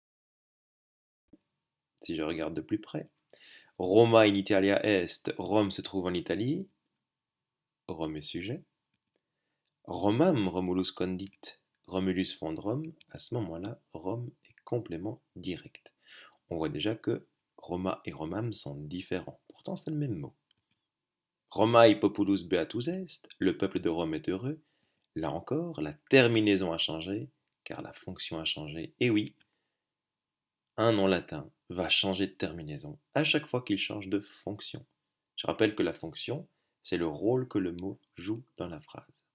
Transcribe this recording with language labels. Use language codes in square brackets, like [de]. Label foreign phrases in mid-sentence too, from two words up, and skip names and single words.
[fr] Si je regarde de plus près, [la] Roma in Italia est, [fr] Rome se trouve en Italie, Rome est sujet. [la] Romam Romulus condit, [fr] Romulus fonde Rome, à ce moment-là, Rome est complément direct. On voit déjà que Roma et Romam sont différents. Pourtant, c'est le même mot. [la] Romae populus beatus est, [fr] le peuple de Rome est heureux. Là encore, la terminaison a changé, car la fonction a changé. Et oui, un nom latin va changer de terminaison à chaque fois qu'il change de fonction. Je rappelle que la fonction, c'est le rôle que le mot joue dans la phrase.